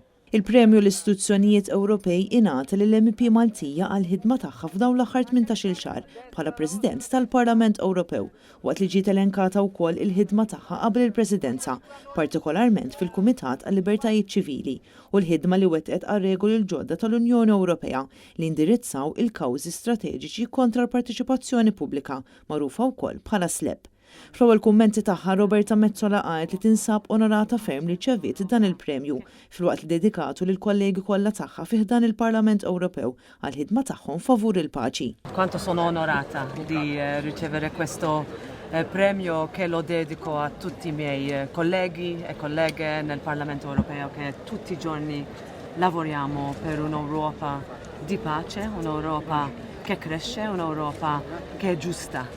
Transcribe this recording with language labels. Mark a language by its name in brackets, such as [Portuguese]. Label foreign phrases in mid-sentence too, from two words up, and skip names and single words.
[Maltese] Il-premju l-istituzzjonijiet Ewropej ingħata lill-MP Maltija għal-ħidma tagħha f'dawn l-aħħar 18-il xahar bħala President tal-Parlament Ewropew, waqt li ġiet elenkata wkoll il-ħidma tagħha qabel il-Presidenza, partikolarment fil-Kumitat għal-Libertajiet Ċivili u l-ħidma li wettqet għar-regoli l-ġodda tal-Unjoni Ewropea li indirizzaw il-kawżi strateġiċi kontra l-partiċipazzjoni pubblika, magħrufa wkoll bħala SLEP. Fl-ewwel kummenti tagħha Roberta Metsola qalet li tinsab onorata ferm li ċeviet dan il-premju filwaqt li dedikatu lil kollegi kollha tagħha fih dan il-Parlament Ewropew għal ħidma tagħhom favur il-paċi. [Italian] Quanto sono onorata di ricevere questo premio che lo dedico a tutti i miei colleghi e colleghe nel Parlamento Europeo che tutti i giorni lavoriamo per un'Europa di pace, un'Europa che cresce, un'Europa che è giusta.